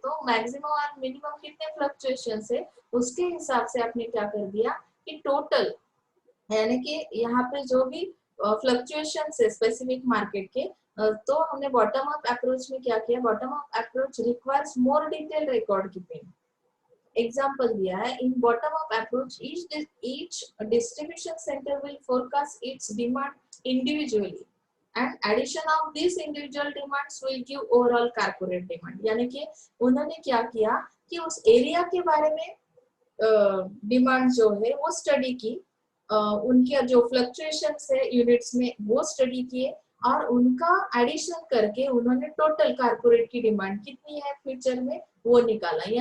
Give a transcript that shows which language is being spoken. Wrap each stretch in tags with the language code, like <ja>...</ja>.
<hi>तो मैक्सिमम और मिनिमम कितने फ्लक्चुएशन है उसके हिसाब से आपने क्या कर दिया कि टोटल, यानी कि यहाँ पे जो भी फ्लक्चुएशन है स्पेसिफिक मार्केट के तो हमने</hi> <en>Bottom up approach में क्या किया, bottom up approach requires more detail record keeping. Example</en> <hi>दिया है,</hi> <en>In bottom up approach each distribution center will forecast its demand individually and addition of these individual demands will give overall corporate demand।</en> <hi>यानी कि उन्होंने क्या किया कि उस area के बारे में डिमांड जो है वो स्टडी की, उनके जो फ्लक्चुएशंस है यूनिट्स में वो स्टडी किए, और उनका एडिशन करके उन्होंने टोटल कारपोरेट की डिमांड कितनी है फ्यूचर में वो निकाला।</hi>